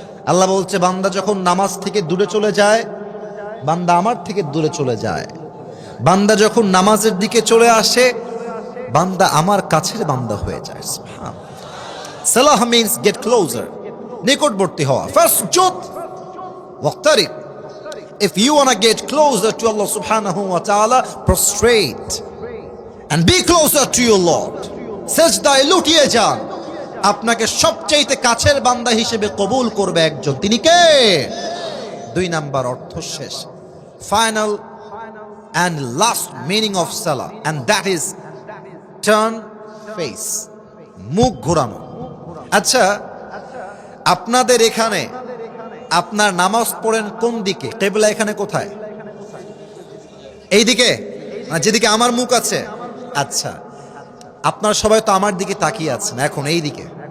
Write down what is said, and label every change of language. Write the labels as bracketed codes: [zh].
[bn] আল্লাহ বলছে, বান্দা যখন নামাজ থেকে দূরে চলে যায়, বান্দা আমার থেকে দূরে চলে যায়। বান্দা যখন নামাজের দিকে চলে আসে, বান্দা আমার কাছের বান্দা হয়ে যায়। [en] সালাহ means get closer, [bn] নিকটবর্তী হওয়া। [ar] ফাসজুদ ওয়াক্তারিব। [en] If you want to get closer to Allah subhanahu wa ta'ala, prostrate and be closer to your Lord. [bn] সেজদায় লুটিয়ে যান, আপনাকে সবচেয়ে কাছের বান্দা হিসেবে কবুল করবে একজন, তিনি কে? 2 নাম্বার অর্থ শেষ, [en] final and last meaning of salah, and that is turn face, [bn] মুখ ঘোরানো। আচ্ছা, আপনাদের এখানে আপনার নামাজ পড়েন কোন দিকে? কিবলা এখানে কোথায়? এই দিকে, মানে যেদিকে আমার মুখ আছে। আচ্ছা, আপনারা সবাই তো আমার দিকে তাকিয়ে আছেন এখন, এই দিকে।